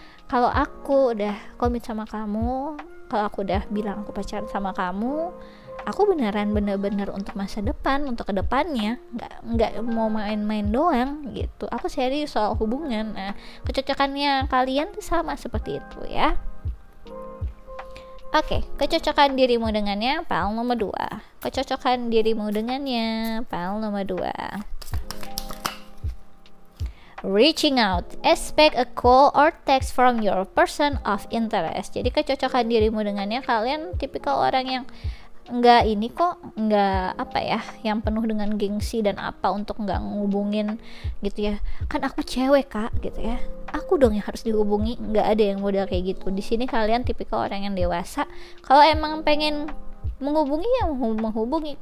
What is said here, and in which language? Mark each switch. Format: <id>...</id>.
<id>Kalau aku udah komit sama kamu, kalau aku udah bilang aku pacaran sama kamu, aku beneran bener-bener untuk masa depan, untuk kedepannya, nggak mau main-main doang gitu. Aku serius soal hubungan. Nah, kecocokannya kalian tuh sama seperti itu ya. Oke, kecocokan dirimu dengannya file nomor 2. Kecocokan dirimu dengannya file nomor 2.</id> <en>Reaching out, expect a call or text from your person of interest.</en> <id>Jadi kecocokan dirimu dengannya, kalian tipikal orang yang nggak ini kok, nggak apa ya, yang penuh dengan gengsi dan apa untuk nggak ngubungin gitu ya. Kan aku cewek kak gitu ya, aku dong yang harus dihubungi. Nggak ada yang model kayak gitu. Di sini kalian tipikal orang yang dewasa. Kalau emang pengen menghubungi ya menghubungi.</id>